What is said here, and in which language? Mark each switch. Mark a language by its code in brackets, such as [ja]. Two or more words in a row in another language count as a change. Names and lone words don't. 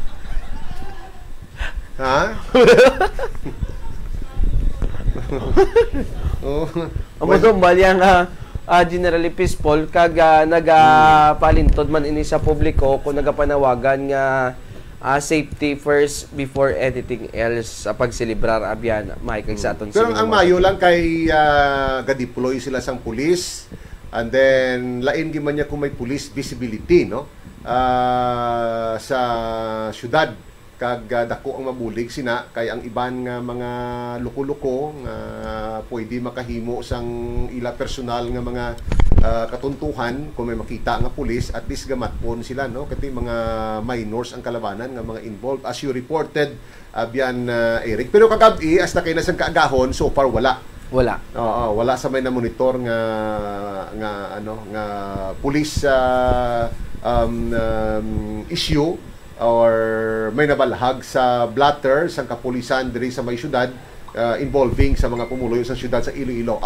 [hil] Ha? Amo to bali ang [en] generally peaceful [hil] kag nagapalintod man ini sa publiko kung nagapanawagan nga [en] safety first before anything else [hil] sa pagselebrar abyan Mike sa aton. Pero ang mayo lang kay ga-deploy sila sang pulis, [en] and then [hil] lain gyud man niya kung may [en] police visibility, [hil] no, sa syudad kag dako ang mabulig sina kay ang iban nga mga luko-luko nga pwede makahimo sang ila personal nga mga katuntuhan kung may makita nga pulis, [en] at least [hil] gamatpon sila, no, kati mga minors ang kalabanan nga mga involved [en] as you reported [hil] abyan Eric. Pero kagabi hasta kay nasang kaagahon [en] so far [hil] wala. Wala sa may na monitor nga [en] police issue [hil] or may nabalhag sa blatter sang kapulisan diri sa may syudad involving sa mga pumuloy sa syudad sa Iloilo.